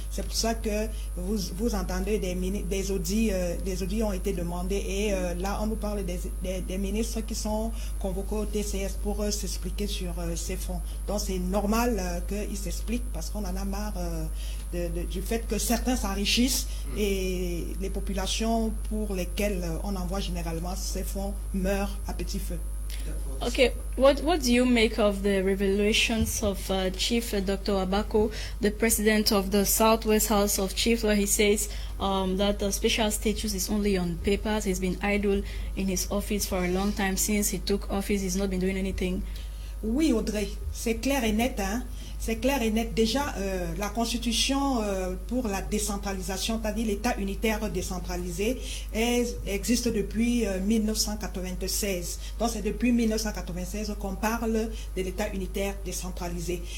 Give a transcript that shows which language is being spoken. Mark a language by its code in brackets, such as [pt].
[fr] C'est pour ça que vous entendez des audits ont été demandés et là, on nous parle des ministres qui sont convoqués au TCS pour s'expliquer sur ces fonds. Donc, c'est normal qu'ils s'expliquent parce qu'on en a marre du fait que certains s'enrichissent et les populations pour lesquelles on envoie généralement ces fonds meurent à petit feu. [en] Okay, what do you make of the revelations of Chief Dr. Abako, the president of the Southwest House of Chiefs, where he says that the special status is only on papers? He's been idle in his office for a long time. Since he took office, he's not been doing anything. [fr] Oui, Audrey, c'est clair et net, hein. C'est clair et net. Déjà, la Constitution pour la décentralisation, c'est-à-dire l'État unitaire décentralisé, existe depuis 1996. Donc, c'est depuis 1996 qu'on parle de l'État unitaire décentralisé.